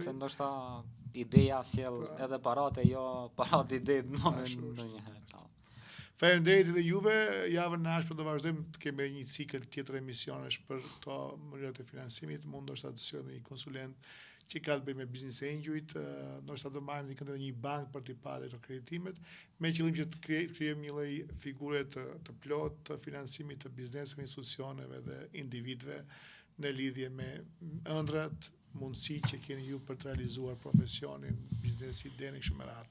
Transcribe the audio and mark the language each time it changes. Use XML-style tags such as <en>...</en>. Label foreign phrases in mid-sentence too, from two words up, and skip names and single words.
<sq>Se ndoshta ideja sjell Po. edhe paratë, jo paratë ide Ashtu është. ndonjëherë. Faleminderit edhe juve, javën e ardhshme do vazhdojmë të kemi një cikël tjetër emisionesh për këto mënyrat e financimit, mund ndoshta të sjellë një konsulent që ka të bëjë me</sq> <en>business angel-</en> <sq>it, ndoshta do marrim një bank për të parë këto kreditimet, me qëllim që të krijojmë një lloj figure të plot të financimit të bizneseve, institucioneve dhe individëve në lidhje me ëndrat, mundësi që keni ju për të realizuar profesionin, biznesi, idenë kështu me radhë.</sq>